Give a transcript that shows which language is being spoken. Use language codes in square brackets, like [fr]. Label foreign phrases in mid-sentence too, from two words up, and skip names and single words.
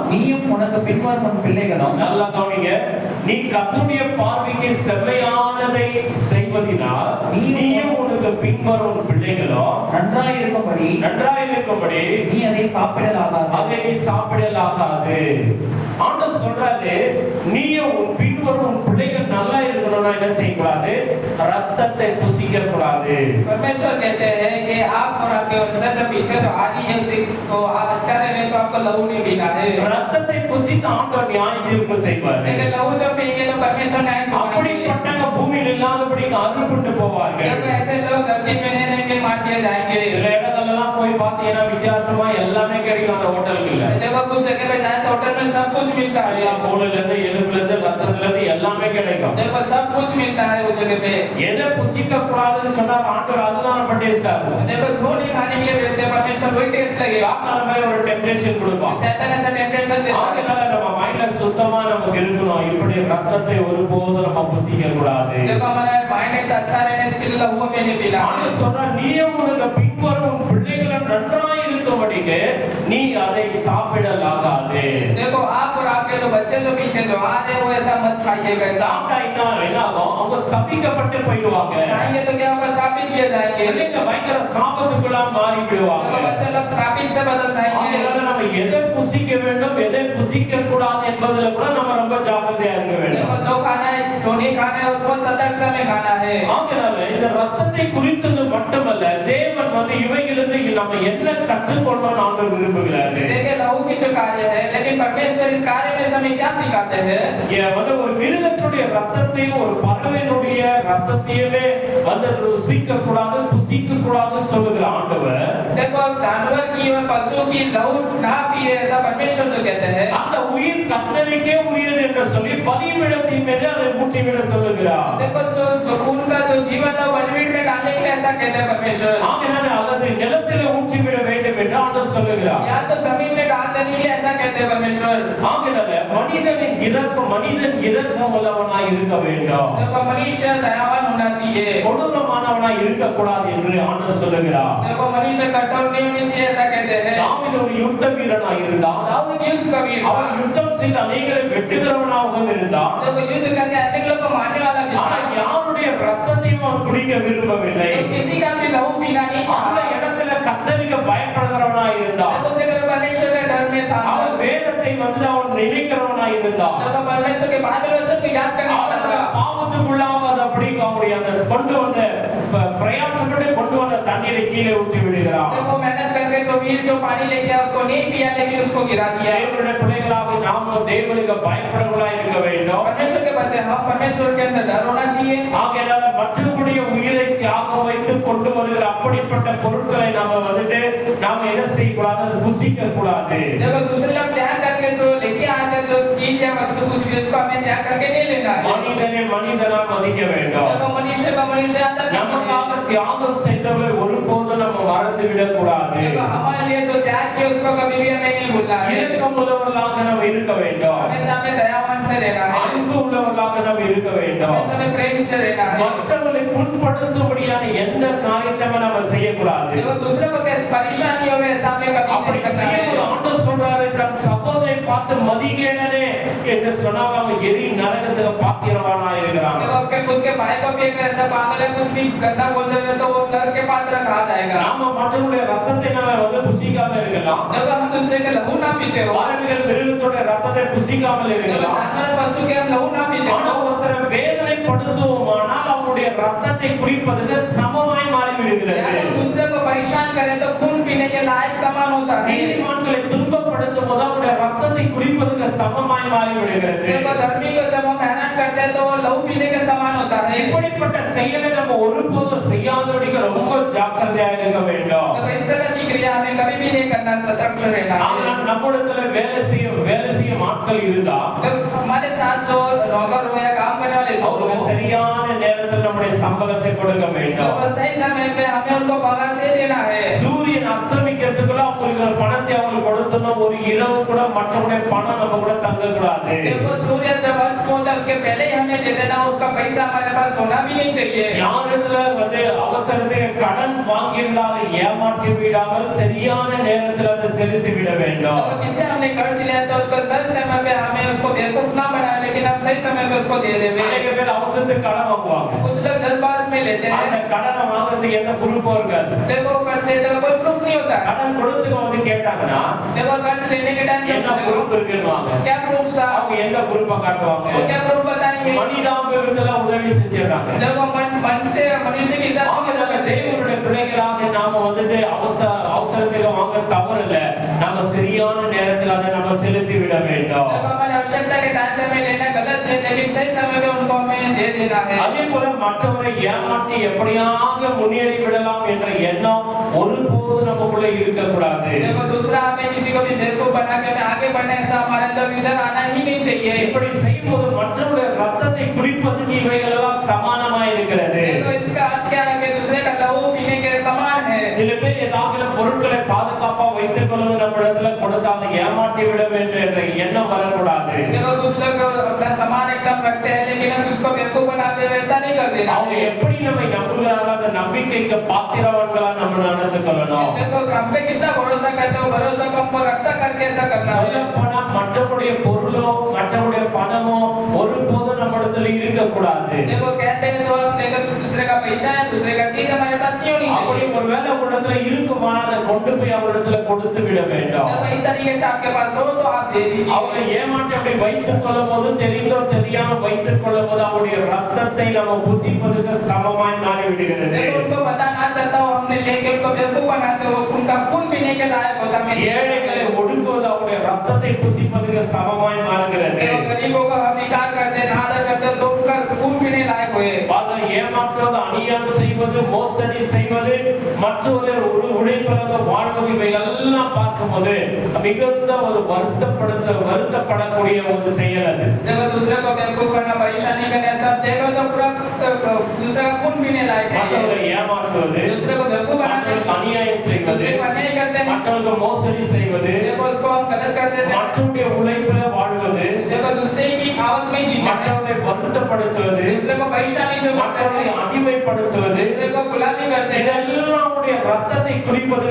[ta] நீயும் உனக்கு பின்வரும் உன் பிள்ளைகளும். நல்லா கவனிங்க. நீ கர்த்தருடைய பார்வைக்கு செம்மையானதை செய்வதினால் நீயும் உனக்கு பின்வரும் உன் பிள்ளைகளும் நன்றாயிருக்கும்படி நீ அதை சாப்பிடலாகாது. ஆண்டவர் சொல்றாரு, நீயும் உன் பின்வரும் உன் பிள்ளைகள் நல்லா இருக்கணும்னா என்ன செய்யக்கூடாது? ரத்தத்தை புசிக்க கூடாது. [hi] परमेश्वर कहते हैं कि आप और आपके वंशज जो पीछे तो आ रही है उसी तो आप अच्छा रहे तो आपको लहू नहीं पीना है। [ta] ரத்தத்தை புசித்து ஆண்டவர் நியாய தீர்ப்பு செய்வார். [hi] लेकिन लहू जब पिएंगे तो परमेश्वर न्याय चुकाएंगे। [ta] அப்படிப்பட்டவங்க பூமியில் இல்லாதபடி அறுப்புண்டு போவார்கள். [hi] जब ऐसे लोग धरती पे नहीं रहेंगे, मार दिए जाएंगे। [ta] சில இடங்களெல்லாம் போய் பார்த்தீங்கன்னா வித்தியாசமா எல்லாமே கிடைக்கும் அந்த ஹோட்டல்ல. [hi] देखो कुछ जगह पे जाए तो होटल में सब कुछ मिलता है। [ta] மூளையில இருந்து எலும்புல இருந்து ரத்தத்துல இருந்து எல்லாமே கிடைக்கும். [hi] देखो सब कुछ मिलता है उस जगह पे। [ta] எதை புசிக்க கூடாதுன்னு சொன்னார் ஆண்டவர், அதுதான் நம்ம டேஸ்டா இருக்கும். [hi] देखो जो नहीं खाने के लिए बोलते हैं परमेश्वर वही टेस्ट लगेगा। [ta] சாத்தான மாதிரி ஒரு டெம்ப்டேஷன் கொடுப்பான். [hi] शैतान ऐसा टेम्पटेशन देता है। [ta] அதனால நம்ம மைண்ட்ல சுத்தமா நமக்கு இருக்கணும். இப்படி ரத்தத்தை ஒருபோதும் நம்ம புசிக்க கூடாது. [hi] देखो हमारा माइंड एक अच्छा रहने इसके लिए लहू में नहीं पीना। [ta] ஆண்டவர் சொல்றார், நீயும் உனக்கு பின்வரும் பிள்ளைகளும் நன்றாய் இருக்கும்படிக்கு நீ அதை சாப்பிடலாகாது. [hi] देखो आप और आपके जो बच्चे जो पीछे जो आ रहे हैं वो ऐसा मत खाइएगा। [ta] சாப்பிட்டா என்ன ஆகும்? அவங்க சபிக்கப்பட்டு போயிடுவாங்க. [hi] खाएंगे तो क्या होगा? शापित किए जाएंगे। [ta] பிள்ளைங்க பயங்கர சாபத்துக்குள்ள மாறி விடுவாங்க. [hi] देखो बच्चे लोग शापित से बदल जाएंगे। [ta] அதனால நம்ம எதை புசிக்க வேண்டும் எதை புசிக்க கூடாது என்பதில கூட நம்ம ரொம்ப ஜாக்கிரதையா இருக்க வேண்டும். [hi] देखो जो खाना है जो नहीं खाना है वो सतर्क समय खाना है। [ta] அதனால இந்த ரத்தத்தை குறித்தது மட்டுமல்ல, தேவன் வந்து இவைகளிலிருந்து நம்ம என்ன கற்றுக்கொள்ளணும் ஆண்டவர் விரும்புகிறார். [hi] देखिए लहू की जो कार्य है, लेकिन परमेश्वर इस कार्य में हमें क्या सिखाते हैं? [ta] ये வந்து ஒரு மிருகத்துடைய ரத்தத்தையும் ஒரு பறவையினுடைய ரத்தத்தையுமே வந்து ருசிக்க கூடாது புசிக்க கூடாதுன்னு சொல்லுகிற ஆண்டவர், [hi] देखो जानवर की और पशु की लहू ना पिए ऐसा परमेश्वर जो कहते हैं। [ta] அந்த உயிர் கர்த்தருக்கே உரியது என்று சொல்லி பலிபீடத்தின் மீது அதை ஊற்றிவிட சொல்லுகிறார். [hi] देखो जो खून का जो जीवन है बलिपीठ में डालने के लिए ऐसा कहते हैं परमेश्वर। [ta] ஆகையால அல்லது நிலத்திலே ஊற்றிவிட வேண்டும் என்று ஆண்டவர் சொல்லுகிறார். [hi] या तो जमीन में डाल देने के लिए ऐसा कहते हैं परमेश्वर। [ta] ஆகையால மனிதன் இரக்கம் உள்ளவனாய் இருக்க வேண்டும். [hi] देखो मनुष्य दयावान होना चाहिए। [ta] கொடூரமானவனாய் இருக்க கூடாது என்று ஆண்டவர் சொல்லுகிறார். [hi] देखो मनुष्य कठोर नहीं होनी चाहिए ऐसा कहते हैं। [ta] தாவீது ஒரு யுத்த வீரனாய் இருந்தான். [hi] दाऊद युद्ध का वीर था। [ta] அவன் யுத்தம் செய்து அநேகரை வெட்டுகிறவனாகவும் இருந்தான். [hi] देखो युद्ध करके अनेक लोगों को मारने वाला भी [ta] ஆனா [hi] था। [ta] யாருடைய ரத்தத்தையும் அவன் குடிக்க விரும்பவில்லை. [hi] तो किसी का भी लहू पीना नहीं [ta] அந்த [hi] चाहता। [ta] இடத்துல கர்த்தருக்கு பயப்படுகிறவனாய் இருந்தான். [hi] देखो उसे कभी परमेश्वर के डर में था। [ta] அவன் வேதத்தை வந்து அவன் நினைக்கிறவனாய் இருந்தான். [hi] देखो परमेश्वर के बाइबल वचन को याद करने वाला [ta] அவன் [hi] था। [ta] பாவத்துக்குள்ளாகாத அப்படிங்க முடியாது. கொண்டு வந்த பிரயாசப்பட்டு கொண்டு வந்த தண்ணீரை கீழே ஊற்றி விடுகிறான். [hi] देखो मेहनत करके जो वीर जो पानी लेके आया उसको नहीं पिया, लेकिन उसको गिरा दिया। [ta] தேவனுடைய பிள்ளைகளாக நாமும் தேவனுக்கு பயப்படுகிறவர்களாய் இருக்க வேண்டும். [hi] परमेश्वर के बच्चे हम परमेश्वर के अंदर डर होना चाहिए। [ta] ஆகையால மற்றவர்களுடைய உயிரை தியாகம் வைத்து கொண்டு வருகிற அப்படிப்பட்ட பொருட்களை நாம வந்துட்டு நாம என்ன செய்யக்கூடாது? அது புசிக்க கூடாது. [hi] देखो दूसरे लोग त्याग करके जो लेके आते जो चीज या वस्तु कुछ भी उसको हमें त्याग करके नहीं लेना है। [ta] மனிதனை மனிதனா மதிக்க வேண்டும். [hi] देखो मनुष्य का मनुष्य अंदर [ta] நமக்காக தியாகம் செய்தவரை ஒருபோதும் நம்ம மறந்து விடக் கூடாது. [hi] देखो हमारे लिए जो त्याग किया उसको कभी भी हमें नहीं भूलना है। [ta] இரக்கம் உள்ளவர்களாக நாம் இருக்க வேண்டும். [hi] हमेशा हमें दयावान से रहना है। [ta] அன்பு உள்ளவர்களாக நாம் இருக்க வேண்டும். [hi] हमेशा हमें प्रेम से रहना है। [ta] மற்றவர்களை புண்படுத்தும்படியான எந்த காரியத்தையும் நம்ம செய்யக்கூடாது. [hi] देखो दूसरों को कैसे परेशानी होवे ऐसा हमें कभी [ta] அப்படி [hi] नहीं करना [ta] செய்யும்போது [hi] है। [ta] ஆண்டவர் சொல்றாரு, தன் சகோதரனை பார்த்து மதிகேடனே என்று சொன்னாங்க அவங்க எரி நரகத்துக்கு பாத்திரவானா இருக்கிறாங்க. [hi] जब आपके खुद के भाई को भी एक ऐसा पागल है कुछ भी गंदा बोल देवे तो वो नरक के पात्र कहा जाएगा. [ta] நாம மற்றவருடைய ரத்தத்தை நாம வந்து புசிக்காம இருக்கலாம். [hi] जब हम दूसरे के लहू ना पीते हो, [ta] பாரமிகள் மிருகத்தோட ரத்தத்தை புசிக்காமல் இருக்கலாம். [hi] जानवर पशु के हम लहू ना पीते [ta] ஆனா [hi] हो, [ta] ஒருத்தரை வேதனைப்படுத்துவோமானால் அவருடைய ரத்தத்தை குடிப்பதுக்கு சமமாய் மாறிவிடுகிறது. [hi] हम दूसरे को परेशान करें तो खून पीने के लायक समान होता है. [ta] நீதிமான்களை துன்பப்படுத்தும் போது அவருடைய ரத்தத்தை குடிப்பதுக்கு சமமாய் மாறிவிடுகிறது. [hi] देखो धर्मी को जब हम हैरान करते हैं तो वो लहू पीने के समान होता है. [ta] இப்படிப்பட்ட செயலை நம்ம ஒருபோதும் செய்யாதபடிக்கு ரொம்ப ஜாக்கிரதையா இருக்க வேண்டும். [hi] तो इस तरह की क्रिया हमें कभी भी नहीं करना, सतर्क रहना है. [ta] ஆனால் நம்மிடத்துல வேலை செய்யும் ஆட்கள் இருந்தா [hi] जब हमारे साथ जो नौकर हो या काम करने वाले लोग [ta] அவங்களுக்கு [hi] हो, [ta] சரியான நேரத்தில் நம்முடைய சம்பளத்தை கொடுக்க [hi] तो [ta] வேண்டும். [hi] बस सही समय पे हमें उनको पगार दे देना है. [ta] சூரியன் அஸ்தமிக்கிறதுக்குள்ள அவங்களுக்கு ஒரு பணத்தை அவங்க கொடுத்தோம். ஒரு இரவு கூட மற்றவங்களுடைய பணம் நம்ம கூட தங்க கூடாது. [hi] देखो सूर्य जब अस्त होता है उसके पहले ही हमें दे देना, उसका पैसा हमारे पास होना भी नहीं चाहिए. [ta] யாரிடத்துல வந்து அவசரத்துக்கு கடன் வாங்கியிருந்தா அதை ஏமாற்றி விடாமல் சரியான நேரத்தில் அதை செலுத்தி விட வேண்டும். [hi] तो किससे हमने कर्ज लिया तो उसको सही समय पे हमें उसको बेवकूफ ना बनाए, लेकिन हम सही समय पे उसको दे देवे. [ta] அநேக பேர் அவசரத்துக்கு கடன் வாங்குவாங்க. [hi] कुछ लोग जल्दबाज में लेते [ta] அந்த [hi] हैं. [ta] கடனை வாங்குறதுக்கு எந்த ப்ரூஃபும் இருக்காது. [hi] देखो कर्ज लेते हुए कोई प्रूफ नहीं होता है. [ta] கடன் கொடுத்துக்கு வந்து கேட்டாங்கன்னா [hi] देखो कर्ज लेने के टाइम [ta] என்ன ப்ரூஃப் இருக்குன்னுவாங்க. [hi] क्या प्रूफ था, [ta] அவங்க எந்த ப்ரூஃபை காட்டுவாங்க? [hi] वो क्या प्रूफ बताएंगे. [ta] மனிதாபிவிருத்தில உதவி செஞ்சிடறாங்க. [hi] देखो मन से मनुष्य के साथ [ta] ஆகையால தேவனுடைய பிள்ளைகளாக நாம வந்துட்டு அவசரத்துக்கு வாங்க தவறு இல்ல. நாம சரியான நேரத்தில் அதை நம்ம செலுத்தி விட வேண்டும். [hi] देखो हमारी आवश्यकता के टाइम पे हमें लेना गलत है, लेकिन सही समय पे उनको हमें दे देना है. [ta] அதே போல மற்றவரை ஏமாற்றி எப்படியாக முன்னேறி விடலாம் என்ற எண்ணம் ஒருபோது நமக்குள்ள இருக்கக்கூடாது. [hi] देखो दूसरा हमें किसी को भी बेवकूफ बना के हमें आगे बढ़ना, ऐसा हमारे अंदर विचार आना ही नहीं चाहिए. [ta] இப்படி செய்யும்போது மற்றவருடைய ரத்தத்தை குடிப்பதுக்கு இவைகள் எல்லாம் சமானமாய் இருக்கிறது. [hi] देखो इसका अर्थ क्या है कि दूसरे का लहू पीने के समान है. [ta] சில பேர் ஏதாவது பொருட்களை பாதுகாப்பா வைத்துக் கொள்வது நம்மிடத்துல கொடுத்து அதை ஏமாற்றி விட வேண்டும் என்ற எண்ணம் வரக்கூடாது. [hi] देखो कुछ लोग अपना सामान एकदम रखते हैं, लेकिन हम उसको बेवकूफ बनाते हैं, वैसा नहीं कर देना. [ta] அவங்க எப்படி நம்மை நம்புகிறாங்களோ அந்த நம்பிக்கைக்கு பாத்திரவான்களா நம்ம நடந்து கொள்ளணும். [hi] देखो हम पे कितना भरोसा करते हो, भरोसा को हमको रक्षा करके ऐसा करना है. [ta] சொல்லப்போனா மற்றவருடைய பொருளோ மற்றவருடைய பணமோ ஒருபோதும் நம்மிடத்துல இருக்கக்கூடாது. [hi] देखो कहते हैं तो हम देखो दूसरे का पैसा है, दूसरे का चीज हमारे पास क्यों नहीं [ta] அப்படி [hi] चाहिए. [ta] ஒருவேளை உங்களிடத்துல இருக்குமானா அதை கொண்டு போய் அவரிடத்துல கொடுத்து விட வேண்டும். [hi] देखो इस तरीके से आपके पास हो तो आप दे दीजिए. [ta] அவரை ஏமாற்றி அப்படி வைத்துக் கொள்ளும் போது தெரிந்தோ தெரியாம வைத்துக் கொள்ளும் போது அவருடைய ரத்தத்தை நம்ம புசிப்பதற்கு சமமாய் மாறிவிடுகிறது. [hi] देखो उनको पता ना चलता हो, हमने लेके उनको बेवकूफ बनाते हो, उनका खून पीने के लायक होता है. [ta] ஏழைகளை ஒடுக்குவது அவருடைய ரத்தத்தை புசிப்பதற்கு சமமாய் மாறுகிறது. [hi] देखो गरीबों का हम निकाल करते हैं, आदर करते हैं, तो उनका खून पीने लायक होए. [ta] பாருங்க, ஏமாற்றுவது, அநியாயம் செய்வது, மோசடி செய்வது, மற்றவர்கள் உழைப்பதாக வாழ்வது இவையெல்லாம் பார்க்கும்போது மிகுந்த ஒரு வருத்தப்படக்கூடிய ஒரு செயல் அது. [hi] देखो दूसरे को बेवकूफ करना, परेशानी करना, सब देखो तो पूरा दूसरा का खून पीने लायक है. [ta] மற்றவர்களை ஏமாற்றுவது, [hi] दूसरे को बेवकूफ बनाते हैं, [ta] மற்றவர்களுக்கு அநியாயம் செய்வது, [hi] दूसरे को अन्याय करते हैं. [ta] மற்றவர்களுக்கு மோசடி செய்வது, [hi] देखो उसको हम गलत कर देते हैं. [ta] மற்றவருடைய உழைப்பில வாழ்வது, [hi] देखो दूसरे की आवक में जीना है. [ta] மற்றவர்களை வருத்தப்படுத்துவது, [hi] दूसरे को परेशानी जो करते [ta] மற்றவர்களை [hi] हैं, [ta] அடிமைப்படுத்துவது, [hi] दूसरे को गुलामी करते हैं. [ta] இதெல்லாம் அவருடைய ரத்தத்தை குடிப்பதற்கு சமமாய்